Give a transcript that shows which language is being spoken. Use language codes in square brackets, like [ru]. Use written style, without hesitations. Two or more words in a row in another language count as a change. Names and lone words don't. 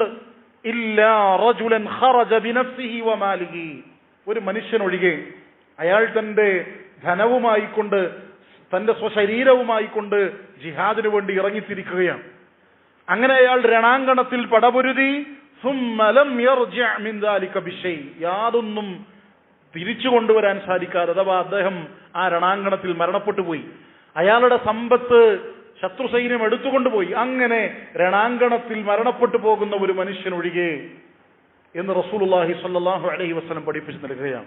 [ar] إلا رجل خرج بنفسه وماله, [ml] ഒരു മനുഷ്യൻ ഒഴികെ അയാൾ തന്റെ ധനവുമായിക്കൊണ്ട് തന്റെ സ്വശരീരവുമായിക്കൊണ്ട് ജിഹാദിനു വേണ്ടി ഇറങ്ങിത്തിരിക്കുകയാണ്. അങ്ങനെ അയാൾ രണാങ്കണത്തിൽ പടപൊരുതി [ar] ثم لم يرجع من ذلك بشيء, [ml] യാതൊന്നും തിരിച്ചു കൊണ്ടുവരാൻ സാധിക്കാതെ, അഥവാ അദ്ദേഹം ആ രണാങ്കണത്തിൽ മരണപ്പെട്ടു പോയി, അയാളുടെ സമ്പത്ത് ശത്രു സൈന്യം എടുത്തുകൊണ്ടുപോയി, അങ്ങനെ രണാങ്കണത്തിൽ മരണപ്പെട്ടു പോകുന്ന ഒരു മനുഷ്യനൊഴികെ എന്ന് [ar] رسول الله صلى الله عليه وسلم [ml] പഠിപ്പിച്ചു നൽകുകയാണ്.